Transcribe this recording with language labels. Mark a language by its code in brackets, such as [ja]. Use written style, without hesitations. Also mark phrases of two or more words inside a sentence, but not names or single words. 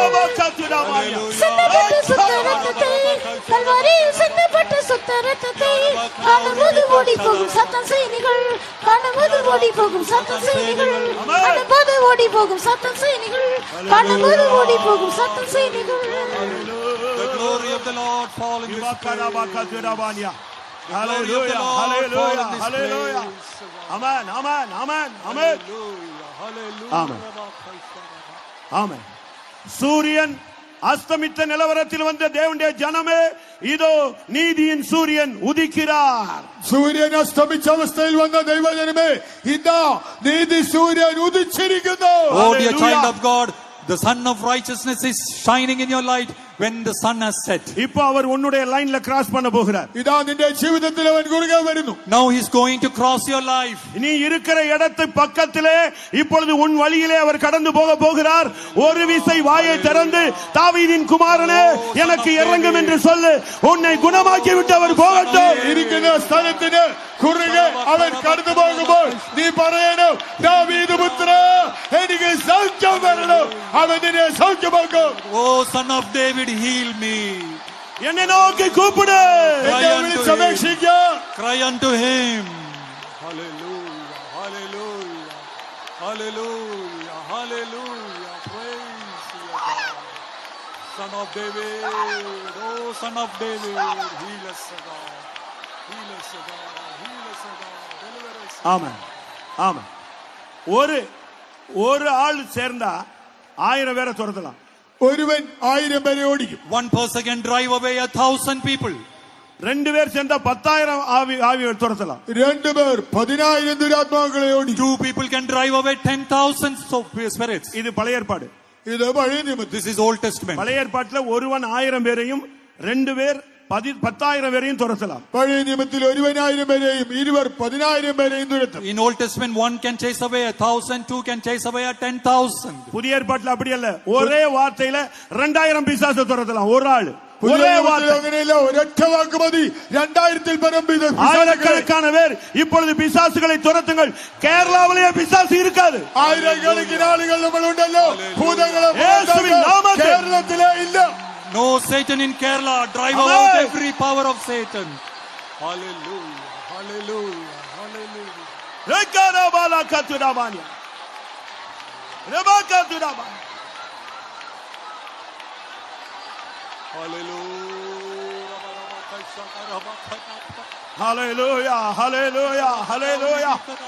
[ta] சிந்தப்பட்ட சுத்த ரத்தத்தை, கல்வாரியில் சிந்தப்பட்ட சுத்த ரத்தத்தை காணும்போது ஓடி போகும் சாத்தான் சேனைகள், காணும்போது ஓடி போகும் சாத்தான் சேனைகள், காணும்போது ஓடி போகும் சாத்தான் சேனைகள், காணும்போது ஓடி போகும் சாத்தான் சேனைகள். [en] The glory of the Lord fall in this place. Hallelujah, hallelujah, hallelujah. Amen, amen, amen, amen. Amen. Amen. [ta] சூரியன் அஸ்தமித்த நிலவரத்தில் வந்த தேவனுடைய ஜனமே, இதோ நீதியின் சூரியன் உதிக்கிறார். [ml] സൂര്യൻ അസ്തമിച്ച അവസ്ഥയിൽ വന്ന ദൈവജനമേ, ഇതാ നീതി സൂര്യൻ ഉദിച്ചിരിക്കുന്നു. [en] Oh dear child of God, the sun of righteousness is shining in your light when the sun has set. [ta] இப்போ அவர் உன்னுடைய லைன்ல கிராஸ் பண்ண போகிறார். [ml] ഇതാ നിന്റെ ജീവിതത്തിൽ അവൻ കുറുകെ വരുന്നു. [en] Now he's going to cross your life. [ta] நீ இருக்கிற இடத்து பக்கத்திலே இப்பொழுது உன் வழியிலே அவர் கடந்து போக போகிறார். ஒரு விசை வாயை திறந்து, தாவீதின் குமாரனே எனக்கு இறங்கும் என்று சொல்லு. உன்னை குணமாக்கி விட்டு அவர் போகட்டும். [ml] ഇരിക്കുന്ന സ്ഥലത്തിന് കുറുകെ അവൻ കടന്നു പോകുമ്പോൾ നീ പറയണം, ദാവീദ് പുത്ര എനിക്ക് സൗഖ്യം വരണം. അവൻ നിന്നെ സൗഖ്യമാക്കും. [en] Oh son of David, heal me. [ta] என்னை நோக்கி கூப்பிடு. [ml] എന്നെ വിളിച്ചപേക്ഷിക്കുക. [en] Cry unto him. Hallelujah, hallelujah, hallelujah, hallelujah. Praise your God. Son of David, oh son of David, heal us, O God. Heal us, O God. Heal us, O God. Deliver us. [ta] ஆமென், ஆமென். ஒரு ஆள் சேர்ந்தா 1000 பேரை துரத்தலாம். [ml] ഒരുവൻ 1000 പേരെ ഓടിക്കും. [en] One person can drive away 1,000 people. [ta] 2 പേർ சேர்ந்தா 10,000 ஆவியை துரத்தலாம். [ml] 2 പേർ 10,000 ദുരാത്മാക്കളെ ഓടിക്കും. [en] 2 people can drive away 10,000 spirits. [ta] இது பழைய ஏற்பாடு. [ml] ഇത് പഴയ നിയമത്തിൽ. [en] This is Old Testament. [ta] பழைய ஏற்பாட்டில் ஒருவன் 1000 பேரையும் 2 பேர் 10,000 பேரையும் துரத்தலாம். [ml] പഴയ നിയമത്തിൽ ഒരുവൻ 1000 പേരെയും 20 10,000 പേരെയും തുരത്തും. [en] In Old Testament, 1 can chase away 1,000, 2 can chase away 10,000. [ta] புதிய ஏற்பாட்டில் அப்படி அல்ல. ஒரே வார்த்தையில 2000 பிசாசை துரத்தலாம் ஒரு ஆள். ஒரே வார்த்தை. [ml] അങ്ങനെയല്ല, ഒരൊറ്റ വാക്ക് മതി 2000-ൽ പരം [ta] ஆயிரக்கணக்கான பேர் இப்பொழுது பிசாசுகளை துரத்துங்கள். கேரளாவிலேயே பிசாசு இருக்காது. [ml] ആയിരക്കണക്കിന് ആളുകൾ നമ്മളുണ്ടല്ലോ. ഭൂതങ്ങളെ കേരളത്തിലെ ഇല്ല. [en] No Satan in Kerala. Drive out every power of Satan. Hallelujah, hallelujah, hallelujah. Rekarabala katurabania. Rebakaturabania. Hallelujah, hallelujah, hallelujah.